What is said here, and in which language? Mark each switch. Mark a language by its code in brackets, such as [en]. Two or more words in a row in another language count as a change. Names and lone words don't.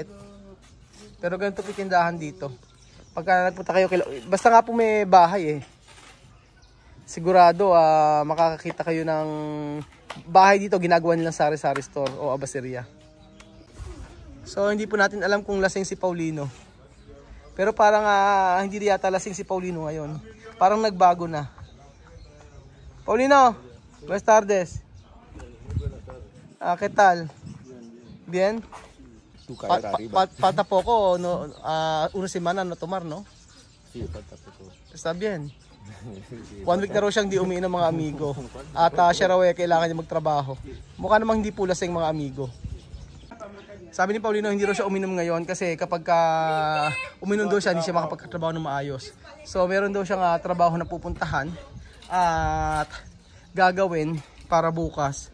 [tl] Pero ganito po tindahan dito. Pagka nagpunta kayo, basta nga po may bahay sigurado makakakita kayo ng bahay dito ginagawa nilang sari-sari store o abaseria. So hindi po natin alam kung lasing si Paulino. Pero parang hindi yata lasing si Paulino ngayon. Parang nagbago na. [es] Paulino, buenas tardes. ¿Qué tal? Bien? Falta poco, no, una semana no tomar, no? Sí, falta poco. Está bien. [tl] 1 week na raw siyang di umiinom mga amigo. At siya raw kailangan niya magtrabaho. Mukha namang hindi po lasing mga amigo. Sabi ni Paulino hindi raw siya uminom ngayon kasi kapag uminom daw siya hindi siya makapagtrabaho ng maayos. So meron daw siyang trabaho na pupuntahan at gagawin para bukas.